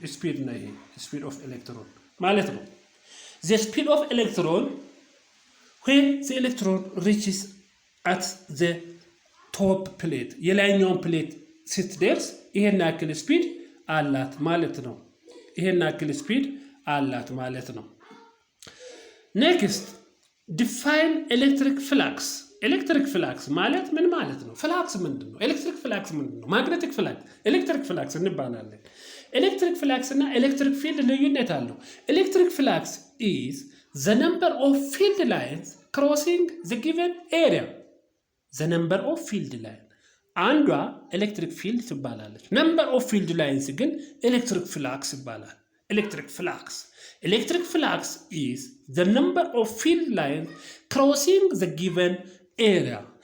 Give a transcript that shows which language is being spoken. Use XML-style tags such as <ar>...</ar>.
<en>Speed of electron.</en> <am>ማለት ነው።</am> <en>The speed of electron when the electron reaches at the top plate</en> <am>የላይኛውን plate ስትደርስ ይሄን ያክል ስፒድ አላት ማለት ነው። ይሄን ያክል ስፒድ አላት ማለት ነው።</am> <en>next define electric flux.</en> <am>electric flux ማለት ምን ማለት ነው? ፍላክስ ምንድነው?</am> <en>electric flux ምንድነው? magnetic flux electric flux</en> <am>እንባላለን።</am> <en>electric flux</en> <am>እና electric field ልዩነት አለው።</am> <en>electric flux is the number of field lines crossing the given area. the number of field line</en> <am>አንዷ electric field ትባላለች።</am> <en>number of field lines</en> <am>ግን electric flux ይባላል።</am> <en>electric flux is the number of field lines crossing the given area.</en>